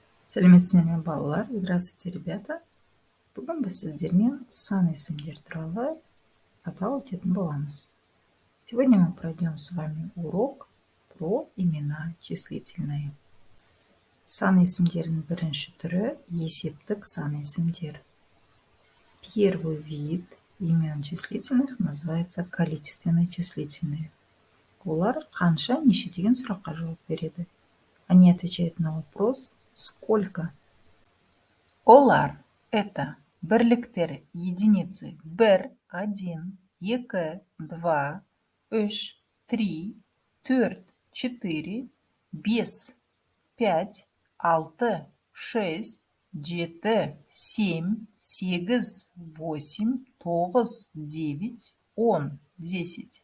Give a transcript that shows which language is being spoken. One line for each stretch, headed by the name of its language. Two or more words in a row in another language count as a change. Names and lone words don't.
Kazakh: Сәлеметсіздер ме, балалар?
Russian: Здравствуйте, ребята.
Kazakh: Бүгін біз сіздермен сан есімдер туралы сабақ өтетін боламыз.
Russian: Сегодня мы пройдем с вами урок про имена числительные.
Kazakh: Сан есімдердің бірінші түрі есептік сан есімдер.
Russian: Первый вид имен числительных называется количественные числительные.
Kazakh: Олар қанша, неше деген сұраққа жауап береді.
Russian: Они отвечают на вопрос «Сколько?».
Kazakh: Олар – это бірліктер, единицы 1, 1, 2, 2, 3, 3, 4, 4, 5, 5, 6, 6, 7, 7, 8, 8, 9, 9, 10, 10.